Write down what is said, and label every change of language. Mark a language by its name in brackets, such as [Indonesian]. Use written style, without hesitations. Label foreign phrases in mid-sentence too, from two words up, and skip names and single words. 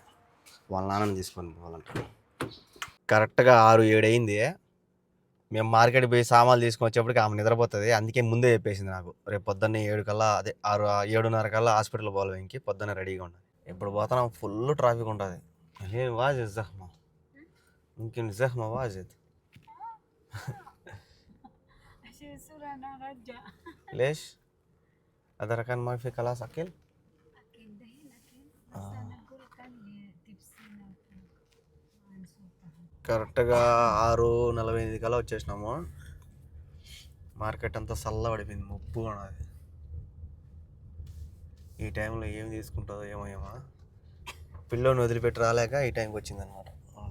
[Telugu] వాళ్ళ నాన్నని తీసుకొని పోవాలంట. కరెక్ట్గా 6-7 అయింది. మేము మార్కెట్కి పోయి సామాన్లు తీసుకొని వచ్చేప్పటికి ఆమె నిద్రపోతుంది. అందుకే ముందే చెప్పేసింది నాకు, రేపు పొద్దున్న 7 కల్లా, అదే 7:30 కల్లా హాస్పిటల్ పోవాలి, ఇంకి పొద్దున్న రెడీగా ఉండాలి. ఇప్పుడు పోతున్నాం, [English] full traffic [Telugu] ఉంటుంది. [Arabic] واجد زحمة ممكن زحمة واجد. أنا رجع ليش؟ هذا كان ما في كلاس أكل؟ أكيد دحين أكل بس أنا أقول خلي تبسينا [Telugu] కరెక్ట్గా 6:45 కల్లా వచ్చేసినాము. మార్కెట్ అంతా చల్ల పడిపోయింది, ముప్పుగా ఉన్నది. ఈ టైంలో ఏం తీసుకుంటుందో ఏమో. పిల్లోని వదిలిపెట్టి రాలేక ఈ టైంకి వచ్చింది అనమాట.